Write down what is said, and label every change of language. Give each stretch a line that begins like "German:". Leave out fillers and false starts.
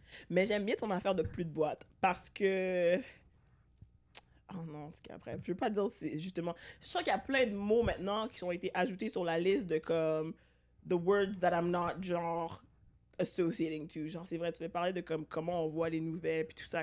French: Mais j'aime bien ton affaire de plus de boîtes parce que... Oh non, c'est qu'après, je veux pas dire, c'est justement... Je sens qu'il y a plein de mots maintenant qui ont été ajoutés sur la liste de comme...
English: The words that I'm not,
French: genre,
English: associating to.
French: Genre, c'est vrai, tu veux parler de comme comment on voit les nouvelles puis tout ça.